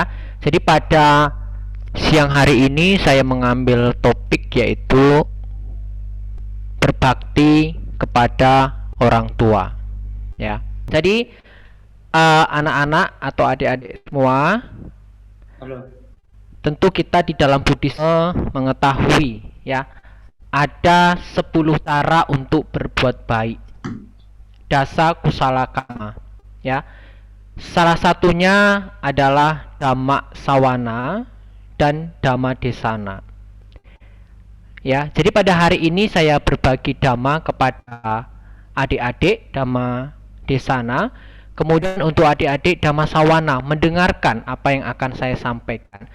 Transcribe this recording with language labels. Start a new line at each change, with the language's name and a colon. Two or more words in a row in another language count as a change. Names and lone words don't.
Indonesian: Jadi pada siang hari ini saya mengambil topik yaitu berbakti kepada orang tua ya. Jadi anak-anak atau adik-adik semua, tentu kita di dalam Buddhisme mengetahui ya, ada 10 cara untuk berbuat baik,
Pali: dasa kusala kama ya.
Indonesian: Salah satunya adalah
Pali: dhamma sawana
Indonesian: dan
Pali: dhamma desana
Indonesian: ya. Jadi pada hari ini saya berbagi dhamma kepada adik-adik
Pali: dhamma desana,
Indonesian: kemudian untuk adik-adik
Pali: dhamma sawana
Indonesian: mendengarkan apa yang akan saya sampaikan.